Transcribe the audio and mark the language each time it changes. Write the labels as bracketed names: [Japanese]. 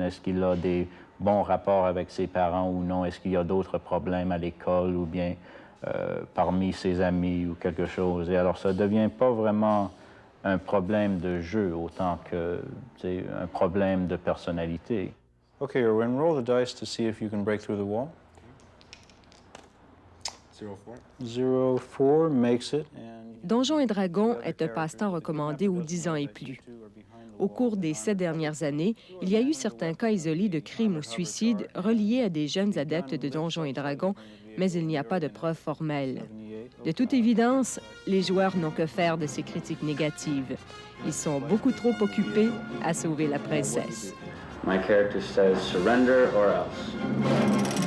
[French] Est-ce qu'il a des bons rapports avec ses parents ou non? Est-ce qu'il y a d'autres problèmes à l'école ou bien parmi ses amis ou quelque chose? Et alors, ça ne devient pas vraiment un problème de jeu autant que un problème de personnalité. [English] Okay, Erwin, roll the dice to see if you can break through the wall. 04 makes it. [French] Donjons et Dragons est un passe-temps recommandé aux 10 ans et plus. Au cours des 7 dernières années, il y a eu certains cas isolés de crimes ou suicides reliés à des jeunes adeptes de Donjons et Dragons, mais il n'y a pas de preuves formelles. De toute évidence, les joueurs n'ont que faire de ces critiques négatives. Ils sont beaucoup trop occupés à sauver la princesse. [English] My character says surrender or else.